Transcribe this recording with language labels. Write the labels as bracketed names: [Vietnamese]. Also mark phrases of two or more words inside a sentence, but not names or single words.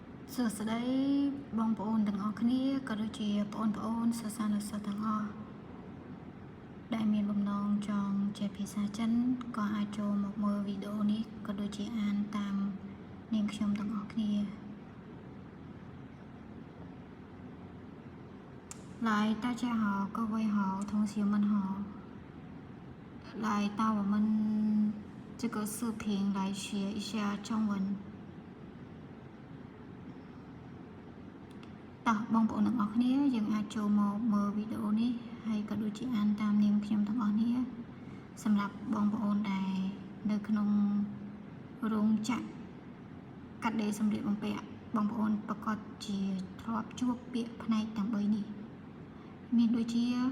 [Khmer] សួស្តីបងប្អូនទាំងអស់គ្នាក៏ដូចជាបងប្អូនសិស្សានុសិស្សទាំងអស់ដែលមានបំណងចង់ចេះភាសាចិនក៏អាចចូលមកមើលវីដេអូនេះក៏ដូចជាអានតាមនាងខ្ញុំទាំងអស់គ្នា [Chinese] 来，大家好，各位好，同学们好。来到我们这个视频来学一下中文。 [Khmer] តោះបងប្អូនទាំងអស់គ្នាយើងអាចចូលមកមើលវីដេអូនេះហើយក៏ដូចជាអានតាមនាងខ្ញុំទាំងអស់គ្នាសម្រាប់បងប្អូនដែលនៅក្នុងរោងចក្រកាត់ដេរសម្លៀកបំពាក់បងប្អូនប្រកាសជាធ្លាប់ជួបពាក្យផ្នែកទាំង3នេះមានដូចជា